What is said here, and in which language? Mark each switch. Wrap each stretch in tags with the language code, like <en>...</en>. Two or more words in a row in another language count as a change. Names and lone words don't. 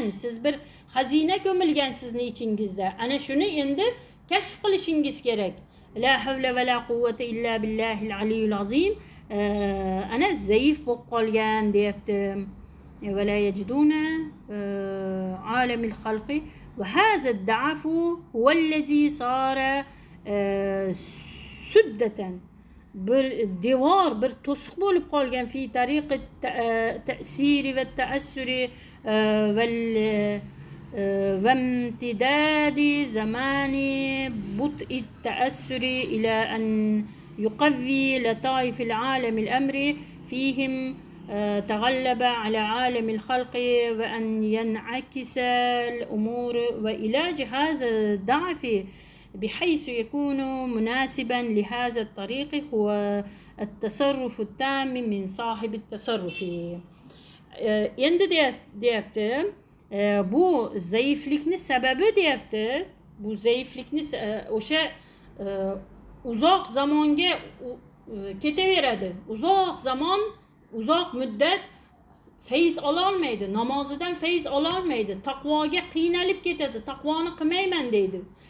<uz>Siz bir xazina ko'milgan sizning ichingizda. Ana shuni endi kashf qilishingiz kerak.</uz> <ar>لا حول ولا قوة إلا بالله العلي العظيم.</ar> <uz>Ana zaif bo'lib qolgan deyapti.</uz> <ar>ولا يجدون عالم الخلق وهذا الضعف هو الذي صار سدة,</ar> <uz>bir devor, bir to'siq bo'lib qolgan</uz> <ar>في طريق تأثير وتأثر وامتداد زمان بطء التأثر إلى أن يقوي لطائف العالم الأمر فيهم تغلب على عالم الخلق وأن ينعكس الأمور وعلاج هذا الضعف بحيث يكون مناسبا لهذا الطريق هو التصرف التام من صاحب التصرف.</ar> <uz>endi deyapti bu zaiflikni sababi deyapti, bu zaiflikni o'sha uzoq zamonga ketaveradi, uzoq zamon, uzoq muddat feyz ololmaydi, namozidan feyz ololmaydi, taqvoga qiynalib ketadi, taqvoni qilmayman deydi.</uz>